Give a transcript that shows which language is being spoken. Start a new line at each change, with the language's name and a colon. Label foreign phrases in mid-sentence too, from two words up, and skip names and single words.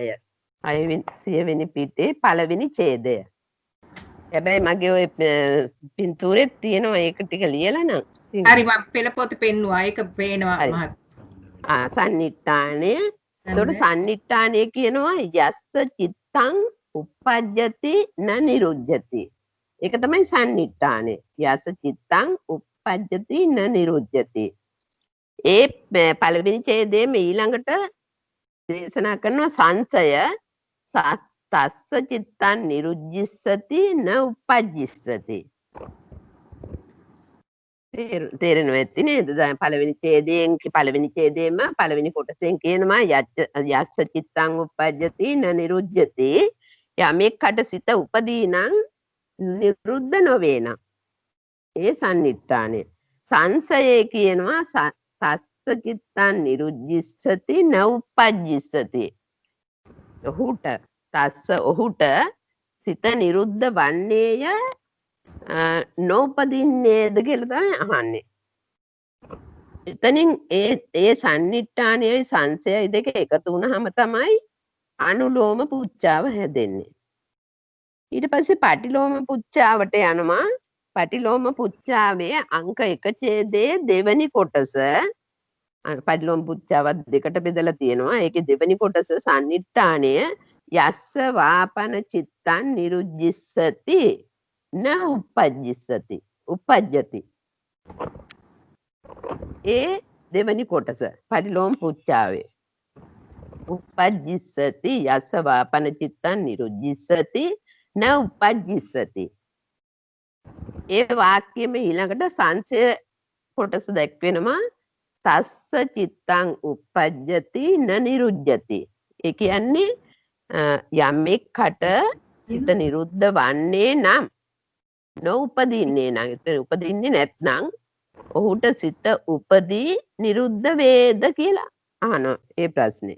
Sinhala: 600 වෙනි පිටේ පළවෙනි ඡේදය. හැබැයි මගේ ඔය පින්තූරේ තියෙනවා ඒක ටික ලියලා නම්. හරි මම පෙළ පොත පෙන්නුවා. ඒක පේනවා මහත්. සන්නිට්ඨානය. එතකොට සන්නිට්ඨානය කියනවා
Pali: යස්ස චිත්තං uppajjati na niruddhati.
Sinhala: ඒක තමයි සන්නිට්ඨානය.
Pali: යස්ස චිත්තං uppajjati na niruddhati.
Sinhala: ඒ පළවෙනි ඡේදයේ ඊළඟට දේශනා කරනවා සංසය
Pali: තස්ස චිත්තං නිරුද්ධිස්සති න uppajjissati.
Sinhala: තේරෙනව ඇති නේද? දැන් පළවෙනි ඡේදයෙන්ම පළවෙනි කොටසෙන් කියනවා
Pali: යස්ස චිත්තං uppajjati න නිරුද්ධති.
Sinhala: යමෙක්කට සිත උපදී නම් නිරුද්ධ නොවේ නම් ඒ සන්නිට්ඨානය. සංසයේ කියනවා
Pali: තස්ස චිත්තං නිරුද්ධිස්සති න uppajjissati.
Sinhala: ඔහුට සිත නිරුද්ධ වන්නේය නෝපදින්නේද කියලා තමයි අහන්නේ. එතනින් ඒ සන්නිට්ඨානයයි සංසයයි දෙක එකතු වුණාම තමයි අනුලෝම පුච්චාව හැදෙන්නේ. ඊට පස්සේ පටිලෝම පුච්චාවට යනවා. පටිලෝම පුච්චාවේ අංක 1 ඡේදයේ දෙවැනි කොටස පටිලෝම පුච්චාවත් දෙකට බෙදලා තියෙනවා. ඒකේ දෙවැනි කොටස සන්නිට්ඨානය
Pali: යස්ස වාපන චිත්තං නිරුජ්ජිස්සති න උපජ්ජති.
Sinhala: ඒ දෙවැනි කොටස පටිලෝම පුච්චාවේ උපජ්ජිස්සති
Pali: යස්ස වාපන චිත්තං නිරුජ්ජිස්සති න උපජ්ජිස්සති.
Sinhala: ඒ වාක්‍යෙම ඊළඟට සංසය කොටස දැක්වෙනවා
Pali: තස්ස චිත්තං උපජ්ජති න නිරුජ්ජති.
Sinhala: ඒ කියන්නේ යමෙක්ට සිත නිරුද්ධ වන්නේ නම් නොඋපදින්නේ නම් උපදින්නේ නැත්නම් ඔහුට සිත උපදී නිරුද්ධ වේද කියලා අහනවා ඒ ප්‍රශ්නේ.